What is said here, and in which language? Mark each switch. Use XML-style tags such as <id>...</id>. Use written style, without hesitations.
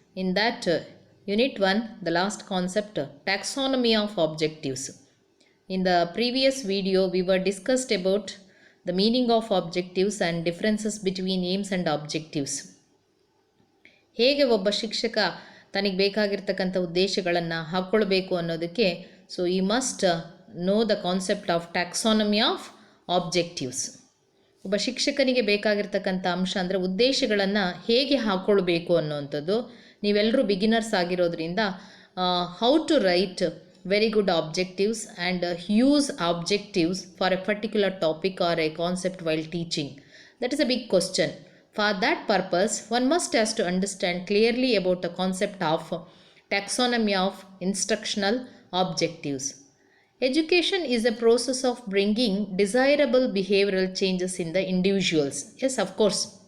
<en>In that Unit 1, the last concept, Taxonomy of Objectives. In the previous video, we were discussed about the meaning of objectives and differences between aims and objectives.</en> <kn>ಹೇಗೆ ಒಬ್ಬ ಶಿಕ್ಷಕ ತನಗೆ ಬೇಕಾಗಿರ್ತಕ್ಕಂಥ ಉದ್ದೇಶಗಳನ್ನು ಹಾಕ್ಕೊಳ್ಬೇಕು ಅನ್ನೋದಕ್ಕೆ</kn> <en>So ಈ must know the concept of taxonomy of objectives.</en> <kn>ಒಬ್ಬ ಶಿಕ್ಷಕನಿಗೆ ಬೇಕಾಗಿರ್ತಕ್ಕಂಥ ಅಂಶ ಅಂದರೆ ಉದ್ದೇಶಗಳನ್ನು ಹೇಗೆ ಹಾಕ್ಕೊಳ್ಬೇಕು ಅನ್ನೋವಂಥದ್ದು. ನೀವೆಲ್ಲರೂ ಬಿಗಿನರ್ಸ್ ಆಗಿರೋದ್ರಿಂದ</kn> <en>How to write very good objectives and use objectives for a particular topic or a concept while teaching. That is a big question. For that purpose, one must has to understand clearly about the concept of taxonomy of instructional objectives. Education is a process of bringing desirable behavioral changes in the individuals. Yes, of course.</en>